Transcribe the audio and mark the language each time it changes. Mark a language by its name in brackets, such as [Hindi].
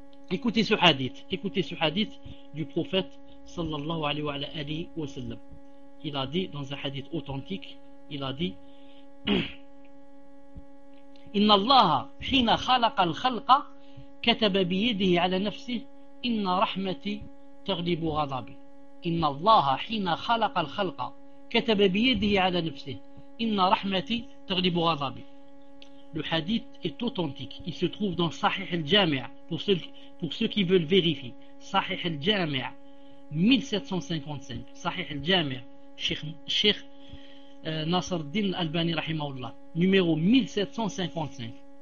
[French] Écoutez ce hadith du prophète, sallallahu alayhi wa sallam. Il a dit, dans un hadith authentique, il a dit, [Arabic] Inna Allah, hina khalaqa al-khalqa, كتب بيده على نفسه إن رحمتي تغلب غضبي. إن الله حين خلق الخلق كتب بيده على نفسه إن رحمتي تغلب غضبي. [French] Le hadith est authentique. Il se trouve dans Sahih al-Jami' pour ceux qui veulent vérifier. Sahih al-Jami' 1755. Sahih al-Jami' Cheikh Nasruddin al-Albani rahimahullah. Numéro 1755.